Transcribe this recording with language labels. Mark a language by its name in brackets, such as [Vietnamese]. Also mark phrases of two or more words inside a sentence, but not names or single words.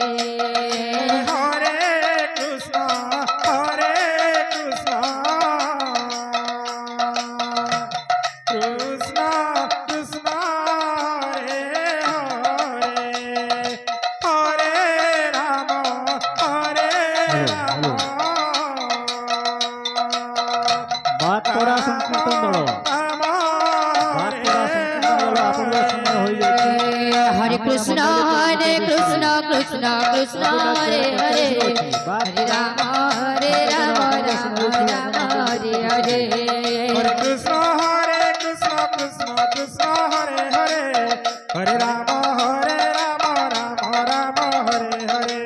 [Sanskrit] Hare Krishna, Krishna Krishna, Hare Hare, Hare Rama, [Bangla] বাদ করা সংকীর্তন দল বাদ করা সংকীর্তন দল আপনাদের সময় হয়ে যাচ্ছে [Sanskrit] হরে কৃষ্ণ কৃষ্ণ কৃষ্ণ হরে হরে হরে রাম রাম রাম হরে হরে Hare Krishna, Krishna Krishna, Hare Hare, Hare Rama, Rama Hare Hare.